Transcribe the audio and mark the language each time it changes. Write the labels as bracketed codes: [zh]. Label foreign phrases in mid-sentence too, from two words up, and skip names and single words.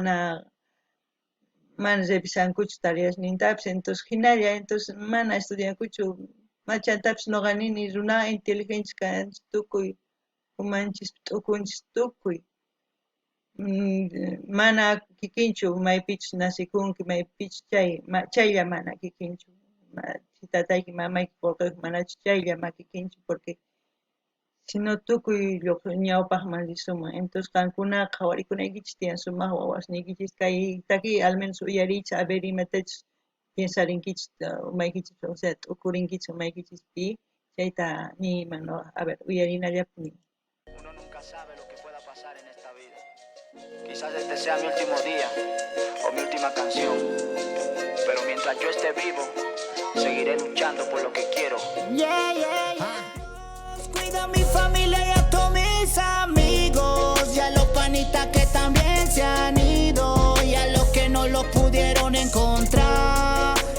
[qu] mana revisankuchu tareas nintapis, entonces hinalla, entonces mana estudiankuchu, machantapis noqa nini runa inteligentes kanchis tukuy, umanchis t'ukunchis tukuy, mana kikinchu maypichis nasikunki, maypichis chaylla mana kikinchu, si tatayki mamayki qullqiyuq manachu chaylla makikinchu, [es] porque sino [qu] tukuy ñawpaqman risumun. Entonces qankuna qhawaricunaykichis tiyan sumaq wawasnikichis kaytaki [es] al menos [qu] uyariychis [es] a ver [qu] imatachus piensarinkichis umaykichis, [es] o sea, [qu] t'ukurinkichis umaykichis chayta niyman no, [es] a ver [qu] uyarinallapaq nin. [es] Uno nunca sabe lo que pueda pasar en esta vida. Quizás este sea mi último día o mi última canción, pero mientras yo esté vivo, seguiré luchando por lo que quiero. [en] Yeah, yeah, yeah. [es] Cuido a mi familia y a todos mis amigos, y a los panitas que también se han ido, y a los que no los pudieron encontrar.